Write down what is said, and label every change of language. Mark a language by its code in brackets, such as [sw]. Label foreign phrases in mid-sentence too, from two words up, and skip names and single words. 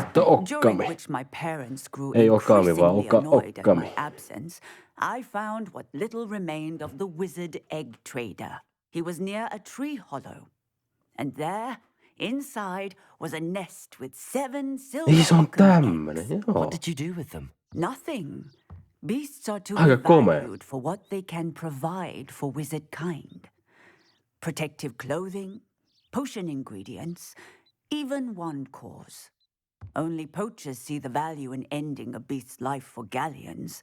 [fi] näyttää [en] during Occamy? which my parents grew [fi] Ei Occamy, vaan [en] increasingly annoyed at Occamy. my absence, I found what little remained of the wizard egg trader. He was near a tree hollow, and there, inside, was a nest with 7 silver [fi] Niin se on Occamy tämmönen, [en] eggs. [fi] joo. [en] What did you do with them? Nothing. Beasts are to [fi] Aika [en] be [fi] komea. [en] valued for what they can provide for wizard kind. Protective clothing, potion ingredients, even wand cores. Only poachers see the value in ending a beast's life for galleons.